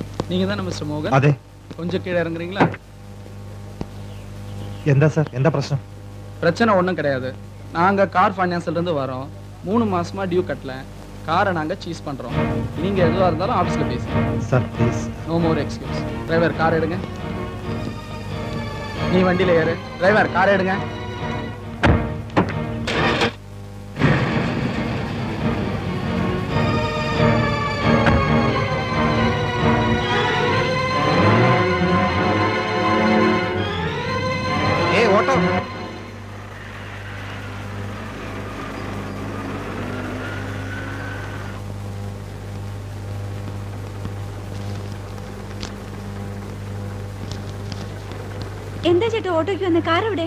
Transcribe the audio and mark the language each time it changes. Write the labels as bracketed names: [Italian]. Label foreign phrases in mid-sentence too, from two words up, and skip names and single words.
[Tamil] நீங்க தானே மிஸ்டர் மோகன்? [Malayalam] അതെ. [Tamil] கொஞ்சம் கீழே இறங்குறீங்களா? [Malayalam] എന്താ സാർ, എന്താ പ്രശ്നം? [Tamil] பிரச்சனை ஒன்றும் கிடையாது. நாங்க கார் ஃபைனான்ஸ்ல இருந்து வரோம். 3 மாசமா டியூ கட்டல. காரை நாங்க சீஸ் பண்றோம். நீங்க எதுவா இருந்தாலும் ஆபீஸ்ல பேசுங்க. [Malayalam] സാർ പ്ലീസ്. [English] No more excuse. [Tamil] டிரைவர் கார் எடுங்க. நீ வண்டியில ஏறு. டிரைவர் கார் எடுங்க. [Malayalam] ഓട്ടോ. എന്താ ചേട്ടാ ഓട്ടോയ്ക്ക് വന്ന കാർ എവിടെ?